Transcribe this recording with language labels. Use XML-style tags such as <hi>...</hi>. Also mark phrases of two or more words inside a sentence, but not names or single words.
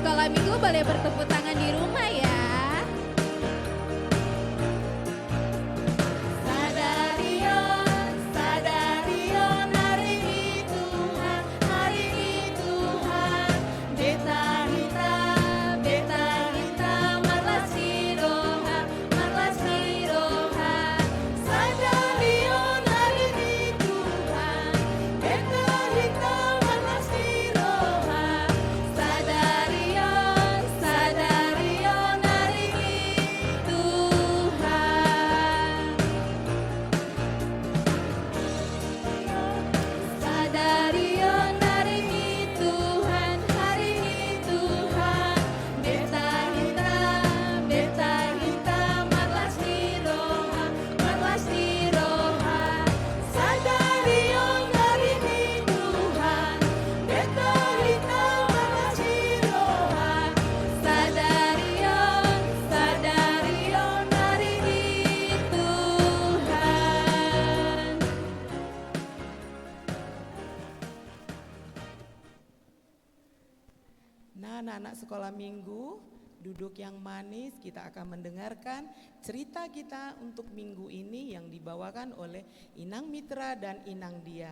<id>minggu boleh bertepuk tangan di rumah ya.</id> <bbc>Sadarion, sadarion,</bbc> <id>hari ini Tuhan, hari ini Tuhan.</id> <bbc>Beta hita, marlas siroha, marlas siroha.</bbc> <id>Sadarion, hari ini Tuhan.</id> <bbc>Beta hita, marlas siroha. Sadarion, sadarion,</bbc> <id>hari ini Tuhan. Sadarion, hari ini Tuhan, hari ini Tuhan.</id> <bbc>Beta hita, marlas siroha, marlas siroha.</bbc> <id>Sadarion, hari ini Tuhan.</id> <bbc>Beta hita, marlas siroha. Sadarion, sadarion,</bbc> <id>hari ini Tuhan. Nah, anak-anak sekolah minggu, duduk yang manis, kita akan mendengarkan cerita kita untuk minggu ini yang dibawakan oleh Inang Mitra dan Inang Dia.</id>